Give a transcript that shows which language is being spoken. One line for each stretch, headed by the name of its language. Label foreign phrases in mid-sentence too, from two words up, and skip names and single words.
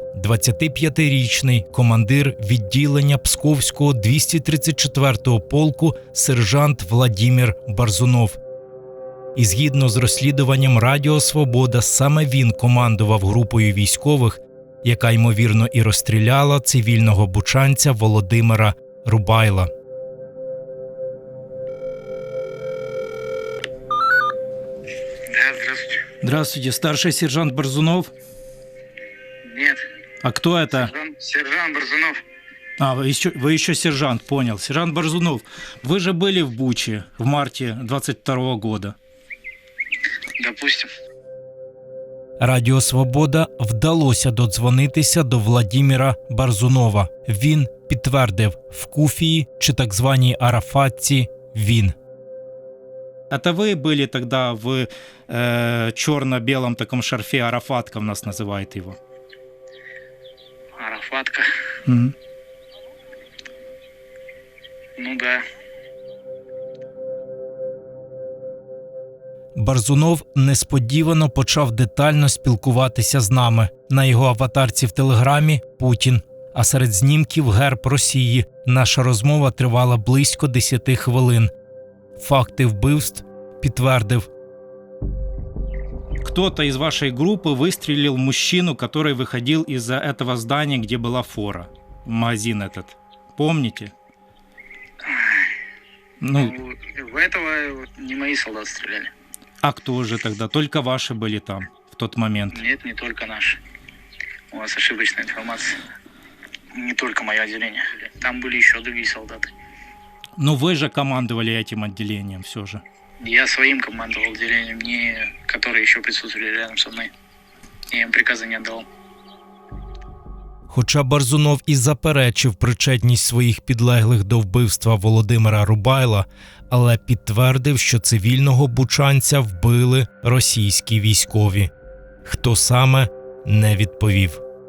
Ukrainian: 25-річний командир відділення Псковського 234-го полку сержант Владимир Барзунов. І згідно з розслідуванням Радіо Свобода, саме він командував групою військових, яка, ймовірно, і розстріляла цивільного бучанця Володимира Рубайла.
Russian: Здравствуйте, старший сержант Барзунов? Нет. А кто это? Сержант Барзунов. А, вы еще сержант, понял. Сержант Барзунов, вы же были в Буче в марте 22 года. Допустим.
Ukrainian: Радіо Свобода вдалося додзвонитися до Владимира Барзунова. Він підтвердив, в Куфії чи так званій Арафатці він.
Russian: Это вы были тогда в черно-белом таком шарфе, Арафатка у нас называет его? Арафатка. Угу. Ну да.
Ukrainian: Барзунов несподівано почав детально спілкуватися з нами. На його аватарці в Телеграмі – Путін, а серед знімків – герб Росії. Наша розмова тривала близько 10 хвилин. Факти вбивств підтвердив.
Russian: Кто-то из вашей группы выстрелил в мужчину, который выходил из-за этого здания, где была фора. Магазин этот. Помните? Ну, В этого не мои солдаты стреляли. а кто же тогда? Только ваши были там в тот момент? Нет, не только наши. У вас ошибочная информация. Не только мое отделение. Там были еще другие солдаты. Но вы же командовали этим отделением все же. Я своим командовал отделением, не которые еще присутствовали рядом со мной. Я им приказа не отдал.
Ukrainian: Хоча Барзунов і заперечив причетність своїх підлеглих до вбивства Володимира Рубайла, але підтвердив, що цивільного бучанця вбили російські військові. Хто саме – не відповів.